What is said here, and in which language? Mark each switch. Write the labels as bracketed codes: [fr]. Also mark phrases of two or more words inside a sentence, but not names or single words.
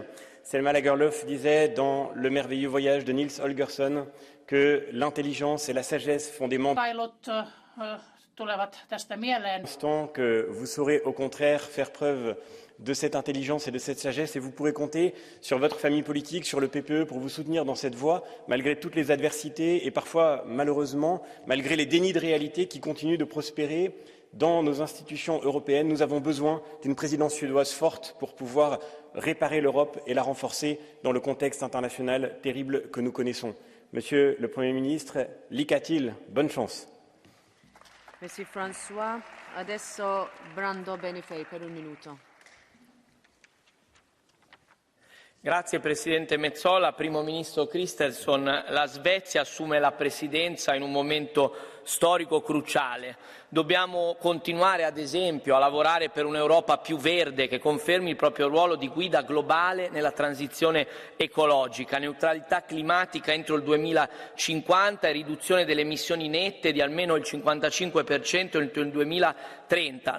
[fr] Selma Lagerlöf disait dans Le merveilleux voyage de Niels Holgersson que l'intelligence et la sagesse font des membres que vous saurez au contraire faire preuve de cette intelligence et de cette sagesse et vous pourrez compter sur votre famille politique, sur le PPE pour vous soutenir dans cette voie, malgré toutes les adversités et parfois, malheureusement, malgré les dénis de réalité qui continuent de prospérer dans nos institutions européennes. Nous avons besoin d'une présidence suédoise forte pour pouvoir réparer l'Europe et la renforcer dans le contexte international terrible que nous connaissons. Monsieur le Premier ministre, Likatil, bonne chance. Merci François. [it] Adesso Brando Benifei per 1 minuto. Grazie Presidente Metsola. Primo Ministro Kristersson, la Svezia assume la presidenza in un momento storico cruciale. Dobbiamo continuare, ad esempio, a lavorare per un'Europa più verde che confermi il proprio ruolo di guida globale nella transizione ecologica, neutralità climatica entro il 2050 e riduzione delle emissioni nette di almeno il 55% entro il 2030.